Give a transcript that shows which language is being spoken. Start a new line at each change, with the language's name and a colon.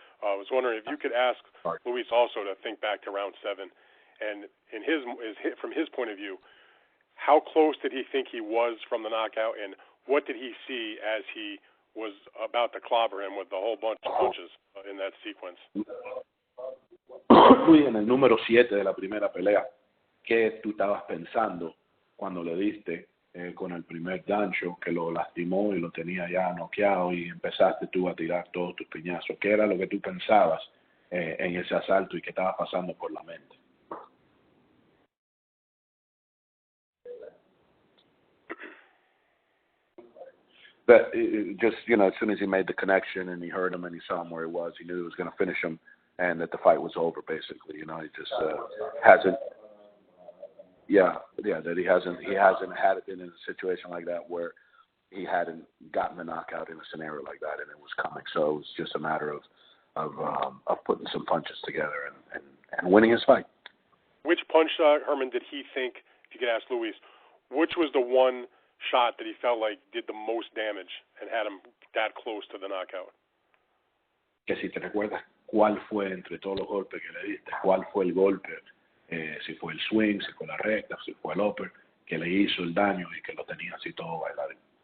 English: I was wondering if you could ask Luis also to think back to round 7, and from his point of view, how close did he think he was from the knockout, and what did he see as he was about to clobber him with a whole bunch of punches in that sequence?
Spanish: Luis, en el número 7 de la primera pelea, ¿qué tú estabas pensando cuando le diste con el primer gancho que lo lastimó y lo tenía ya noqueado y empezaste tú a tirar todos tus piñazos? ¿Qué era lo que tú pensabas en ese asalto y qué estaba pasando por la mente?
English: But just, you know, as soon as he made the connection and he heard him and he saw him where he was, he knew he was going to finish him and that the fight was over, basically. You know, he just hasn't. That he hasn't had it in a situation like that where he hadn't gotten a knockout in a scenario like that, and it was coming. So it was just a matter of putting some punches together and winning his fight. Which punch, Herman, did he think, if you could ask Luis, which was the one shot that he felt like did the most damage and had him that close to the knockout?
Spanish: Que si te recuerdas, ¿cuál fue entre todos los golpes que le diste? ¿Cuál fue el golpe? Si fue el swing, si fue la recta, si fue el upper, que le hizo el daño y que lo tenía así todo bailarín.